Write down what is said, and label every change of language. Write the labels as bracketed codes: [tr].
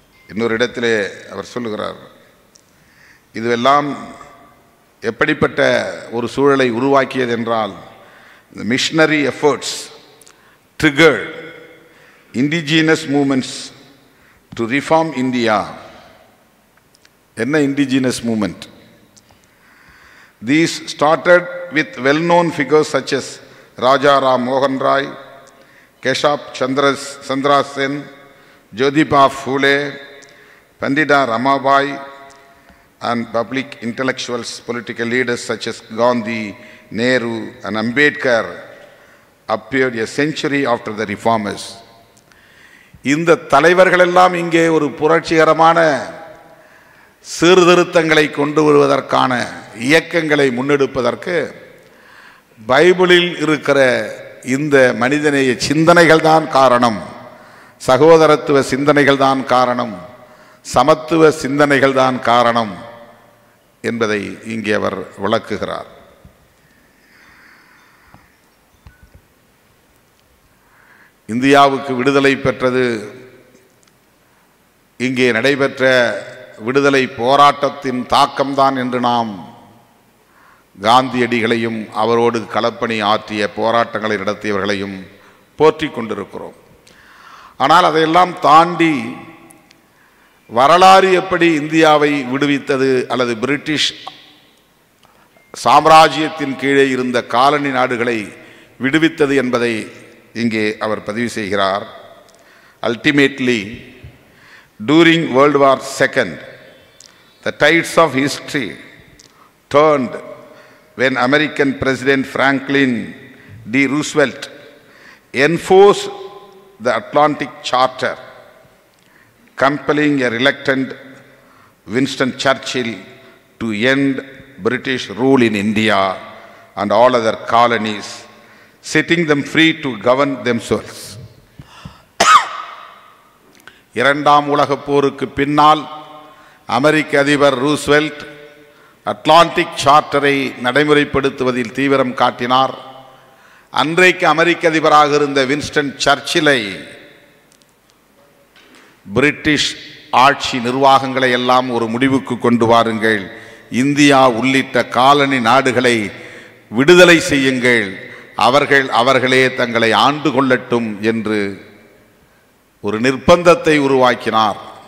[ta] இன்னொரு இடத்திலே அவர் சொல்லுகிறார், இதுவெல்லாம் எப்படிப்பட்ட ஒரு சூழலை உருவாக்கியது என்றால், [en] the missionary efforts triggered indigenous movements to reform India. [ta] என்ன [en] indigenous movement? These started with well-known figures such as Raja Ram Mohan Rai, Keshab Chandra Sen, Jyotiba Phule, Pandita Ramabai, and public intellectuals, political leaders such as Gandhi, Nehru, and Ambedkar appeared a century after the reformers. [ta] இந்த தலைவர்கள் எல்லாம் இங்கே ஒரு புரட்சிகரமான சீர்திருத்தங்களை கொண்டு வருவதற்கான இயக்கங்களை முன்னெடுப்பதற்கு பைபிளில் இருக்கிற இந்த மனிதநேய சிந்தனைகள் தான் காரணம், சகோதரத்துவ சிந்தனைகள் தான் காரணம், சமத்துவ சிந்தனைகள் தான் காரணம் என்பதை இங்கே அவர் விளக்குகிறார். இந்தியாவுக்கு விடுதலை பெற்றது இங்கே நடைபெற்ற விடுதலை போராட்டத்தின் தாக்கம்தான் என்று நாம் காந்தியடிகளையும் அவரோடு களப்பணி ஆற்றிய போராட்டங்களை நடத்தியவர்களையும் போற்றிக் கொண்டிருக்கிறோம். ஆனால் அதையெல்லாம் தாண்டி வரலாறு எப்படி இந்தியாவை விடுவித்தது அல்லது பிரிட்டிஷ் சாம்ராஜ்யத்தின் கீழே இருந்த காலனி நாடுகளை விடுவித்தது என்பதை இங்கே அவர் பதிவு செய்கிறார். [en] Ultimately, during World War II, the tides of history turned when American President Franklin D. Roosevelt enforced the Atlantic Charter, compelling a reluctant Winston Churchill to end British rule in India and all other colonies, setting them free to govern themselves. [ta] இரண்டாம் உலகப் போருக்கு பின்னால் அமெரிக்க அதிபர் Roosevelt Atlantic சார்ட்டரை நடைமுறைப்படுத்துவதில் தீவிரம் காட்டினார். அன்றைக்கு அமெரிக்க அதிபராக இருந்த வின்ஸ்டன் சர்ச்சிலை பிரிட்டிஷ் ஆட்சி நிர்வாகங்களை எல்லாம் ஒரு முடிவுக்கு கொண்டு வாருங்கள், இந்தியா உள்ளிட்ட காலனி நாடுகளை விடுதலை செய்யுங்கள், அவர்களே தங்களை ஆண்டு கொள்ளட்டும் என்று ஒரு நிர்பந்தத்தை உருவாக்கினார்.